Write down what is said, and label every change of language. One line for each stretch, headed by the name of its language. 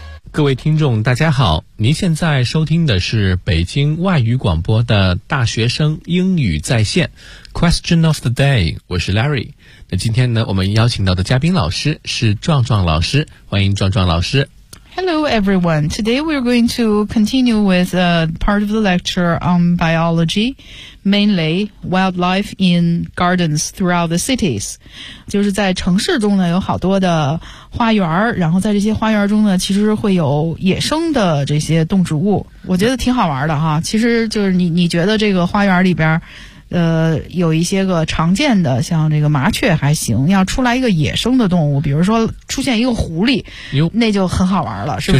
Chinese: 各位听众大家好，您现在收听的是北京外语广播的大学生英语在线
English: Question of the day，
Chinese: 我是 Larry。那今天呢，我们邀请到的嘉宾老师是壮壮老师，欢迎壮壮老师。
English: Hello everyone, today we're going to continue with a part of the lecture on biology, mainly wildlife in gardens throughout the cities.
Chinese: 就是在城市中呢有好多的花园，然后在这些花园中呢其实会有野生的这些动植物，我觉得挺好玩的哈。其实就是你觉得这个花园里边有一些个常见的，像这个麻雀还行，要出来一个野生的动物，比如说出现一个狐狸，那就很好玩了，是不